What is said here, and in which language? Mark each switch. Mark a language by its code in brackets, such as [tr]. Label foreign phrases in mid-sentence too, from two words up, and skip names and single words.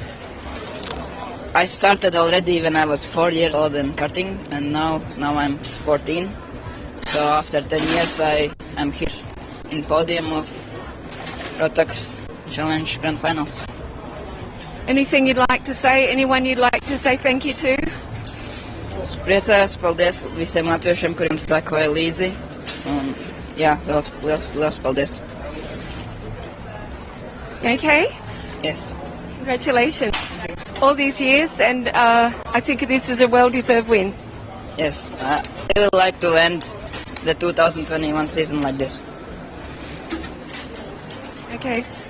[en] I started already when I was 4 years old in karting, and now I'm 14. So after 10 years I'm here in podium of Rotax Challenge Grand Finals. Anything you'd like to say? Anyone you'd like to say thank you to? [lv] Priecājos, paldies visiem latviešiem, kuriem sekoja līdzi. Un, jā, liels paldies. [en] Okay? Yes. Congratulations. All these years, and I think this is a well-deserved win. Yes, I really like to end the 2021 season like this. Okay.